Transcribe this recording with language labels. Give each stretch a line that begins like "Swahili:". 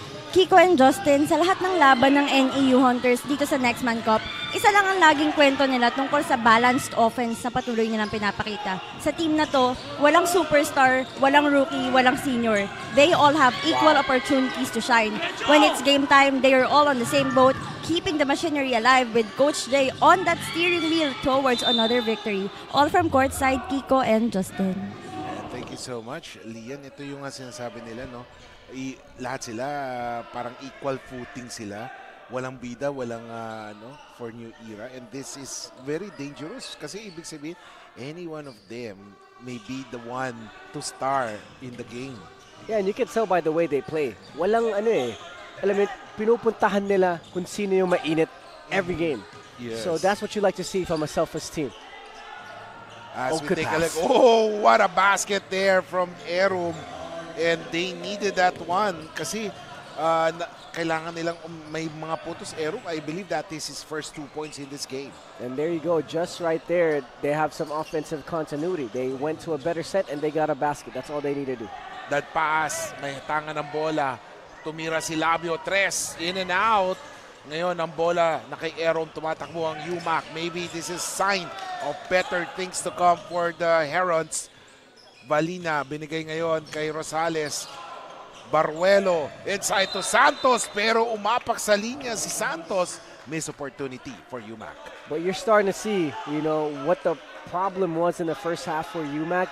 Filipino: Kiko and Justin, sa lahat ng laban ng NEU Hunters dito sa Nextman Cup, isa lang ang laging kwento nila tungkol sa balanced offense na patuloy nilang pinapakita. Sa team na to, walang superstar, walang rookie, walang senior.
English: They all have equal opportunities to shine. When it's game time, they are all on the same boat, keeping the machinery alive with Coach Jay on that steering wheel towards another victory. All from courtside, Kiko and Justin. Thank you so much,
Filipino: Lian. Ito yung sinasabi nila, no? Lahat sila parang equal footing sila. Walang bida, walang for New Era.
English: And this is very dangerous
Filipino: kasi ibig sabihin,
English: any one of them may be the one to star in the game. Yeah, and you can tell by the way they play.
Filipino: Walang alam mo, pinupuntahan nila kung sino yung mainit
English: every game. Yes. So that's what you like to see from a selfless team. As we take a look, what a basket there from Erum. And they needed that one kasi
Filipino: kailangan nilang may mga puntos.
English: Erong, I believe that is his first 2 points in this game. And there you go, just right there, they have some offensive continuity. They went to a better set and they got a basket. That's all they need to do. That pass,
Filipino: may tangan ng bola. Tumira si Labio, tres,
English: in and out.
Filipino: Ngayon, ang bola na kay Aaron, tumatakbo ang UMAK.
English: Maybe this is sign of better things to come for the Herons.
Filipino: Valina, binigay ngayon kay Rosales. Baruelo, inside to Santos, pero umapak sa linya si Santos.
English: Miss opportunity for UMAK. But you're starting to see, you know, what the problem was in the first half for UMAK.